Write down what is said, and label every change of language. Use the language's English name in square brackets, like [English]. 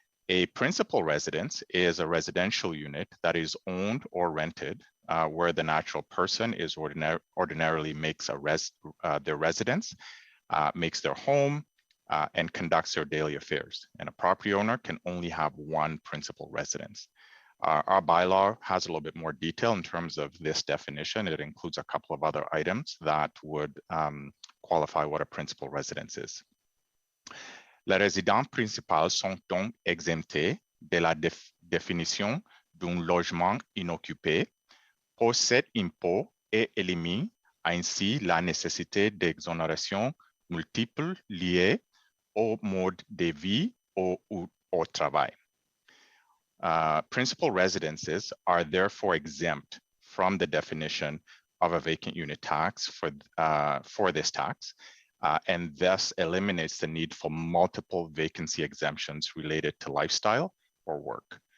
[English] A principal residence is a residential unit that is owned or rented where the natural person is ordinarily makes their residence, makes their home, and conducts their daily affairs. And a property owner can only have one principal residence. Our bylaw has a little bit more detail in terms of this definition. It includes a couple of other items that would qualify what a principal residence is. [French] Les résidences principales sont donc exemptées de la définition d'un logement inoccupé pour cet impôt et élimine ainsi la nécessité d'exonération multiples liées au mode de vie ou au travail. [English] Principal residences are therefore exempt from the definition of a vacant unit tax for this tax, and thus eliminates the need for multiple vacancy exemptions related to lifestyle or work.